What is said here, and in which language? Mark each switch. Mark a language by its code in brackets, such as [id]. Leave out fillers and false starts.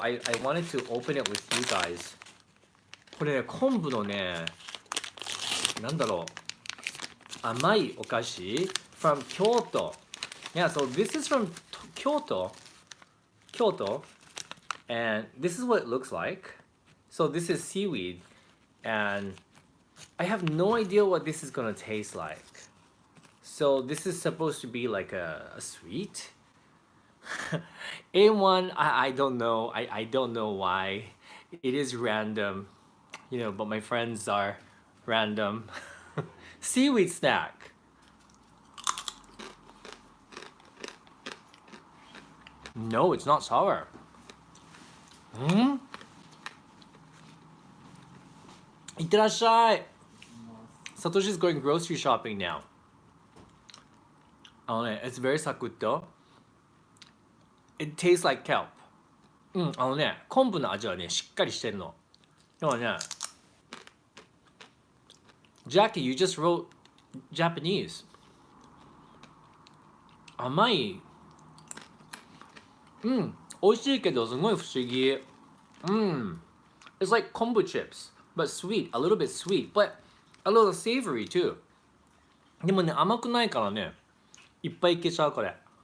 [en] I wanted to open it with you guys. [ja] これね、昆布のね、なんだろう、甘いお菓子 [en] from Kyoto. Yeah, so this is from Kyoto, and this is what it looks like. So this is seaweed, and I have no idea what this is gonna taste like. So this is supposed to be like a sweet. A1, I don't know. I don't know why. It is random, but my friends are random. Seaweed snack. No, it's not sour. Itterashai. Satoshi's going grocery shopping now. It's very sakuto. It tastes like kelp. [ja] 昆布の味はね、しっかりしてるの。でもね、 [en] Jackie, you just wrote Japanese. [ja] 甘い。美味しいけどすごい不思議。 [en] It's It's like kombu chips, but sweet, a little bit sweet, but a little savory too. [ja] でもね、甘くないからね、いっぱいいけちゃうこれ。